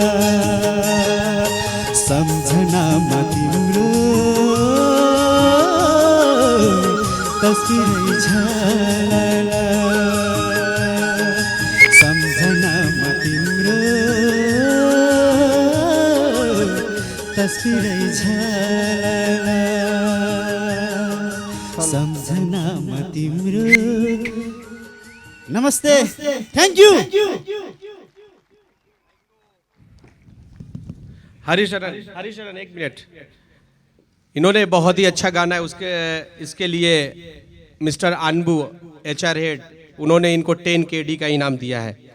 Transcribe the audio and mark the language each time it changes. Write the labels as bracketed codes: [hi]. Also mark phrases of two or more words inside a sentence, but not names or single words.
[ne] सम्झनामा तिम्रो तस्बिरै छालाला सम्झनामा तिम्रो तस्बिरै छालाला सम्झनामा तिम्रो। नमस्ते, [en] thank you. [hi] हरिशरण एक मिनट, इन्होंने बहुत ही अच्छा गाना है, इसके लिए मिस्टर अनबू HR हेड उन्होंने इनको 10 KD का इनाम दिया है।